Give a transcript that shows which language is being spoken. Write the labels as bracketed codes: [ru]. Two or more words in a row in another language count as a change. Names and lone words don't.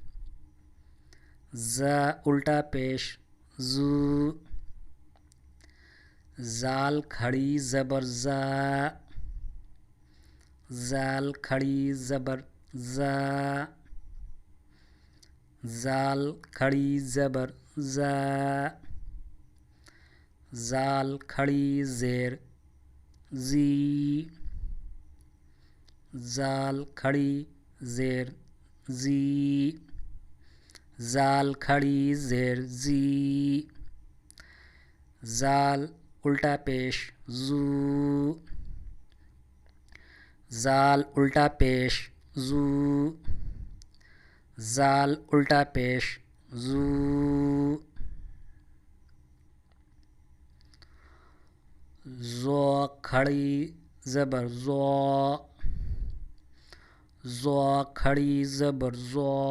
[ur] زا الٹا پیش زو، زال کھڑی زبر زا، زال کھڑی زبر زا، زال کھڑی زبر زا، زال کھڑی زیر زی، زال کھڑی زیر زی، زال کھڑی زیر زی، زال الٹا پیش زو، زال الٹا پیش زو، زال الٹا پیش زو، زو کھڑی زبر زو، زو کھڑی زبر زو،